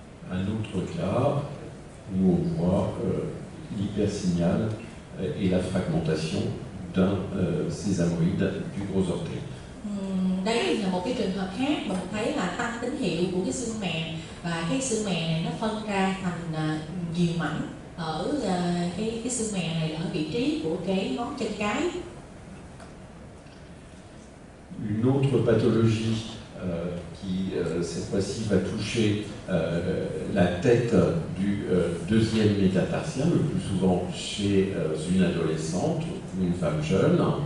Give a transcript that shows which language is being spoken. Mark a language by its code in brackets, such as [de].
[fr] Un autre cas où on voit l'hypersignal et la fragmentation d'un sésamoïde du gros orteil. [vi] Đây là một cái trường hợp khác mà mình thấy là tăng tín hiệu của cái xương mè và cái xương mè này nó phân ra thành nhiều mảnh ở cái xương mè này ở vị trí của cái ngón chân cái. [fr] Une autre pathologie qui cette fois-ci va toucher la tête du deuxième métatarsien, le plus souvent chez une adolescente ou une femme jeune.